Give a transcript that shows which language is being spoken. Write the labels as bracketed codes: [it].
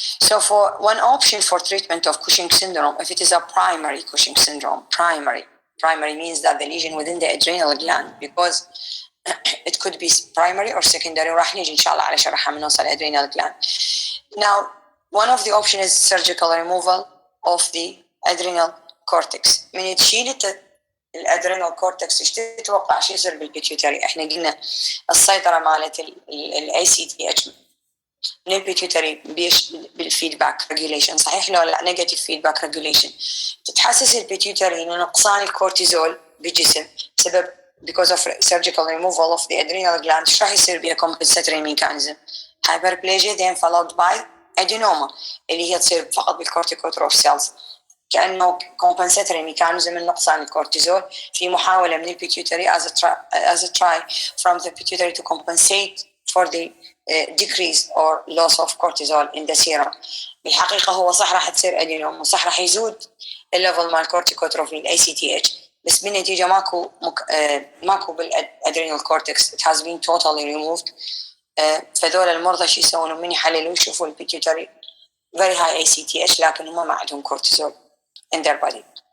[en] So for one option for treatment of Cushing syndrome, if it is a primary Cushing syndrome, primary means that the lesion within the adrenal gland, because it could be primary or secondary. [ar] راح نيجي إن شاء الله على شرحها من نوصل adrenal gland. [en] Now, one of the options is surgical removal of the adrenal cortex. [ar] من تشيل الادرينال كورتكس ايش تتوقع شو يصير بالبيتيوتري؟ احنا قلنا السيطره مالت الاي سي تي اتش من البيتيوتري بالفيدباك ريجوليشن، صحيح لو لا؟ نيجاتيف فيدباك ريجوليشن. تتحسس البيتيوتري انه نقصان الكورتيزول بالجسم بسبب [en] because of surgical removal of the adrenal gland. [ar] ايش راح يصير بها [en] compensatory mechanism؟ hyperplasia then followed by adenoma [ar] اللي هي تصير فقط بالكورتيكوتروف سيلز، كأنه [en] compensatory mechanism [ar] من نقصان الكورتيزول في محاولة من البيتيوتري [en] as a try from the pituitary to compensate for the decrease or loss of cortisol in the serum. [ar] بالحقيقة هو صح راح تصير أدينوم وصح راح يزود الليفل مال كورتيكوتروفين ACTH، بس بالنتيجة ماكو بالادرينال كورتكس [en] it has been totally removed. [ar] فذول المرضى شو يسوون؟ من يحللوا يشوفوا البيتيوتري [en] very high ACTH [ar] لكن هم ما عندهم كورتيزول [en] in their body.